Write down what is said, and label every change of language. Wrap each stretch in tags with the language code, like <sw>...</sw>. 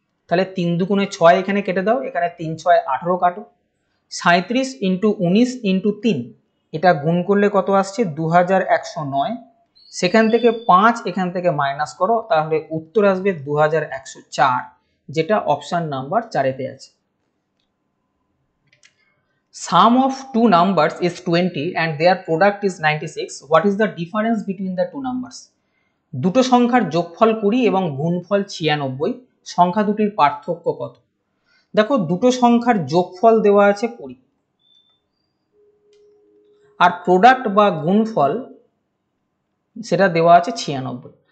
<bn>তাহলে 3 দুগুণে 6 এখানে কেটে দাও, এখানে 3 6 18 কাটো, 37 ইন্টু 19 ইন্টু 3, এটা গুণ করলে কত আসছে 2109। সেখান থেকে 5 এখান থেকে মাইনাস করো, তাহলে উত্তর আসবে 2104, যেটা অপশন নাম্বার 4-এতে আছে।</bn> <en>Sum of two numbers is 20 and their product is 96. What is the difference between the two numbers?</en> <bn>দুটো সংখ্যার যোগফল 20 এবং গুণফল 96, সংখ্যা দুটির পার্থক্য কত? দেখো, দুটো সংখ্যার যোগফল দেওয়া আছে 20 আর প্রোডাক্ট বা গুণফল সেটা দেওয়া আছে 96।</bn>